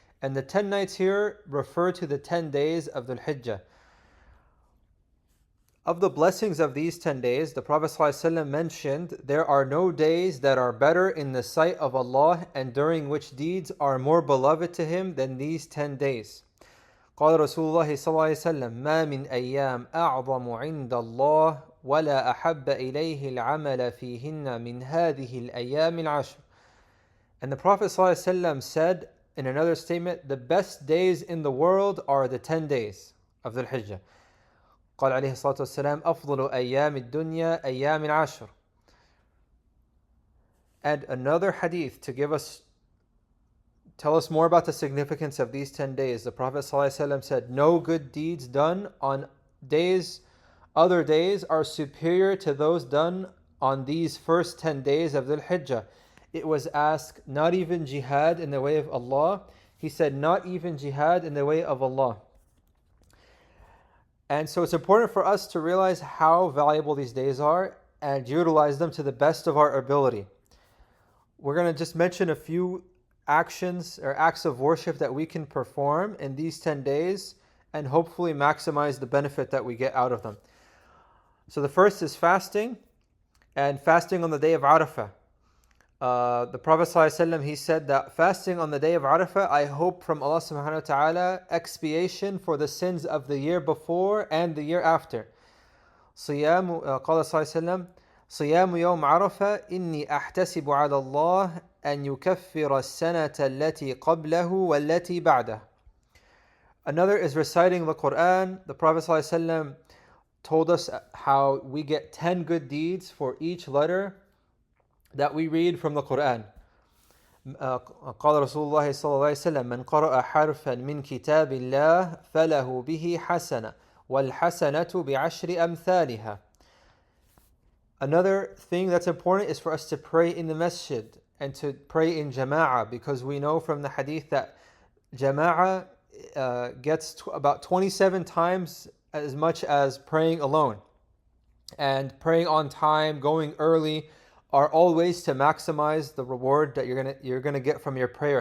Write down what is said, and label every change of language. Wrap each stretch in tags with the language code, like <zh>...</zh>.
<en>And the 10 nights here refer to the 10 days of the Hijjah. Of the blessings of these 10 days, the Prophet ﷺ mentioned, there are no days that are better in the sight of Allah and during which deeds are more beloved to Him than these 10 days.</en> <ar>قال رسول الله صلى الله عليه وسلم ما من أيام أعظم عند الله ولا أحب إليه العمل فيهن من هذه الأيام العشر.</ar> <en>And the Prophet ﷺ said in another statement, the best days in the world are the 10 days of the Hijjah.</en> <ar>قال عليه الصلاة والسلام أفضل أيام الدنيا أيام العشر.</ar> <en>And another hadith to tell us more about the significance of these 10 days. The Prophet ﷺ said, no good deeds done on other days are superior to those done on these first 10 days of the Hijjah. It was asked, not even jihad in the way of Allah? He said, not even jihad in the way of Allah. And so it's important for us to realize how valuable these days are and utilize them to the best of our ability. We're going to just mention a few actions or acts of worship that we can perform in these 10 days and hopefully maximize the benefit that we get out of them. So the first is fasting, and fasting on the day of Arafah. The Prophet ﷺ, he said that fasting on the day of Arafah, I hope from Allah subhanahu wa ta'ala expiation for the sins of the year before and the year after.</en> <ar>قال صلى الله عليه وسلم صيام يوم عرفة إني أحتسب على الله أن يكفر السنة التي قبله والتي بعده.</ar> <en>Another is reciting the Quran. The Prophet ﷺ told us how we get 10 good deeds for each letter that we read from the Quran.</en> <ar>قال رسول الله صلى الله عليه وسلم من قرأ حرفا من كتاب الله فله به حسنة والحسنة بعشر أمثالها.</ar> <en>Another thing that's important is for us to pray in the masjid and to pray in jama'ah, because we know from the hadith that jama'ah gets about 27 times as much as praying alone. And praying on time, going early, are all ways to maximize the reward that you're gonna get from your prayer.</en>